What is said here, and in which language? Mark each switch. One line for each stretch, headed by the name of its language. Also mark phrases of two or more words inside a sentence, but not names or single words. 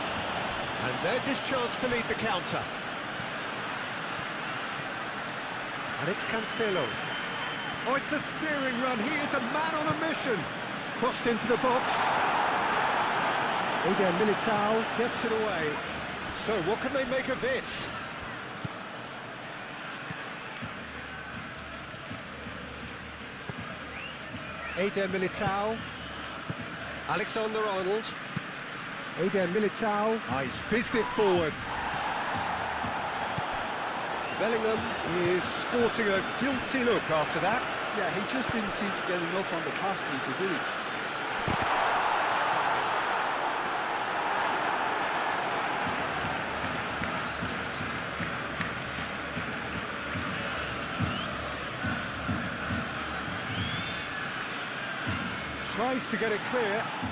English: And there's his chance to lead the counter. And it's Cancelo. Oh, it's a searing run. He is a man on a mission. Crossed into the box. Eder Militao gets it away. So what can they make of this? Eder Militao. Alexander-Arnold. Eder Militao. He's fizzed it forward. Bellingham is sporting a guilty look after that. Yeah, he just didn't seem to get enough on the pass, Peter, did he? Tries to get it clear.